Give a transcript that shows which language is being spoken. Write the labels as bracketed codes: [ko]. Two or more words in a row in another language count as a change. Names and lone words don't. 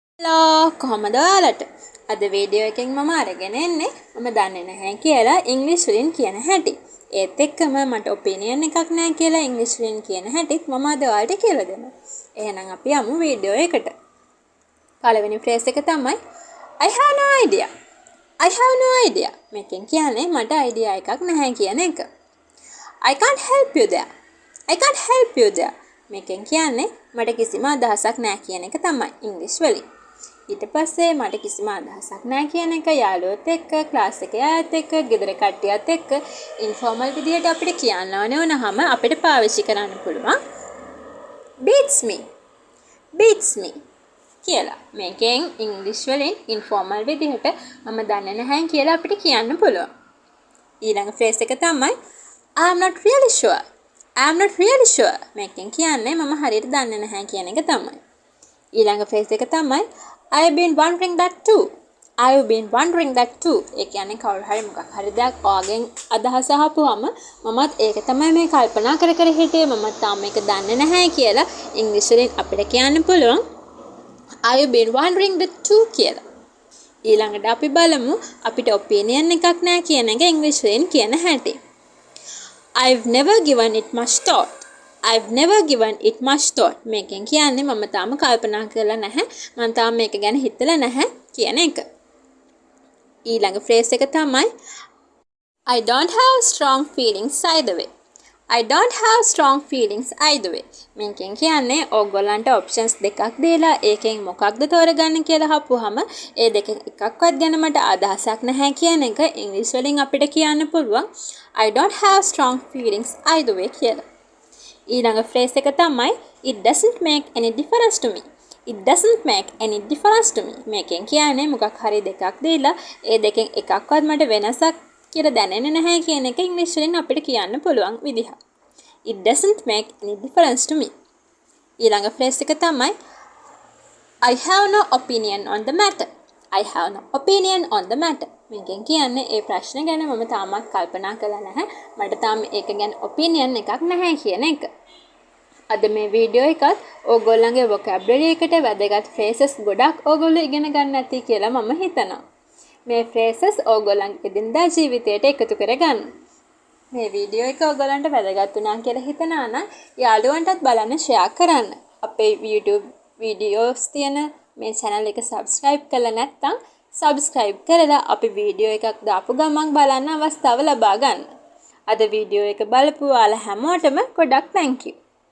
[si] හලෝ කොහමද ඔයාලට? අද වීඩියෝ එකෙන් මම අරගෙන එන්නේ මම දන්නේ නැහැ කියලා ඉංග්‍රීසි වලින් කියන හැටි. ඒත් එක්කම මට ඔපිනියන් එකක් නැහැ කියලා ඉංග්‍රීසි වලින් කියන හැටිත් මම අද ඔයාලට කියලා දෙනවා. එහෙනම් අපි යමු වීඩියෝ එකට. පළවෙනි ෆ්‍රේස් එක තමයි [en] I have no idea. I have no idea. [si] මේකෙන් කියන්නේ මට අයිඩියා එකක් නැහැ කියන එක. [en] I can't help you there. I can't help you there. [si] මේකෙන් කියන්නේ මට කිසිම අදහසක් නැහැ කියන එක තමයි ඉංග්‍රීසි වලින්. ඊට පස්සේ මට කිසිම අදහසක් නැහැ කියන එක යාළුවොත් එක්ක ක්ලාස් එකේ අයත් එක්ක ගෙදර කට්ටියත් එක්ක ඉන්ෆෝමල් විදියට අපිට කියන්න ඕනේ වුණාම අපිට පාවිච්චි කරන්න පුළුවන් [en] beats me [si] කියලා. මේකෙන් ඉංග්‍රීසි වලින් ඉන්ෆෝමල් විදියට මම දන්නේ නැහැ කියලා අපිට කියන්න පුළුවන්. ඊළඟ ෆ්‍රේස් එක තමයි [en] I am not really sure. I am not really sure. [si] මේකෙන් කියන්නේ මම හරියට දන්නේ නැහැ කියන එක තමයි. ඊළඟ ෆ්‍රේස් එක තමයි [en] I've been wondering that too. I've been wondering that too. [si] ඒ කියන්නේ කවුරු හරි මොකක් හරි දෙයක් ඔයගෙන් අදහස අහපුවම මමත් ඒක තමයි මේ කල්පනා කර කර හිටියේ මම තාම මේක දන්නේ නැහැ කියලා ඉංග්‍රීසි වලින් අපිට කියන්න පුළුවන් [en] I've been wondering that too [si] කියලා. ඊළඟට අපි බලමු අපිට ඔපිනියන් එකක් නැහැ කියන එක ඉංග්‍රීසි වලින් කියන හැටි. [en] I've never given it much thought. I've never given it much thought. [si] මේකෙන් කියන්නේ මම තාම කල්පනා කරලා නැහැ. මම තාම මේක ගැන හිතලා නැහැ කියන එක. ඊළඟ ෆ්‍රේස් එක තමයි [en] I don't have strong feelings either way. I don't have strong feelings either way. [si] මේකෙන් කියන්නේ ඕගොල්ලන්ට ඔප්ෂන්ස් දෙකක් දීලා ඒකෙන් මොකක්ද තෝරගන්න කියලා අහපුවාම ඒ දෙකෙන් එකක්වත් ගැන මට අදහසක් නැහැ කියන එක ඉංග්‍රීසි වලින් අපිට කියන්න පුළුවන් [en] I don't have strong feelings either way [si] කියලා. ඊළඟ ෆ්‍රේස් එක තමයි [en] it doesn't make any difference to me. It doesn't make any difference to me. [si] මේකෙන් කියන්නේ මොකක් හරි දෙකක් දීලා ඒ දෙකෙන් එකක්වත් මට වෙනසක් කියලා දැනෙන්නේ නැහැ කියන එක ඉංග්‍රීසි වලින් අපිට කියන්න පුළුවන් විදිහ. [en] It doesn't make any difference to me. [si] ඊළඟ ෆ්‍රේස් එක තමයි [en] I have no opinion on the matter. I have no opinion on the matter. [si] මේකෙන් කියන්නේ ඒ ප්‍රශ්න ගැන මම තාමත් කල්පනා කරලා නැහැ. මට තාම ඒක ගැන ඔපිනියන් එකක් නැහැ කියන එක. අද මේ වීඩියෝ එකත් ඕගොල්ලන්ගේ vocabulary එකට වැදගත් phrases ගොඩක් ඕගොල්ලෝ ඉගෙන ගන්න ඇති කියලා මම හිතනවා. මේ phrases ඕගොල්ලන්ගේ දිනදා ජීවිතයට එකතු කරගන්න. මේ වීඩියෝ එක ඕගොල්ලන්ට වැදගත් වුණා කියලා හිතනවා නම් යාළුවන්ටත් බලන්න share කරන්න. අපේ YouTube videos තියෙන මේ channel එක subscribe කරලා නැත්නම් subscribe කරලා අපි වීඩියෝ එකක් දාපු ගමන් බලන්න අවස්ථාව ලබා ගන්න. අද වීඩියෝ එක බලපු ඔයාලා හැමෝටම ගොඩක් [en] thank you.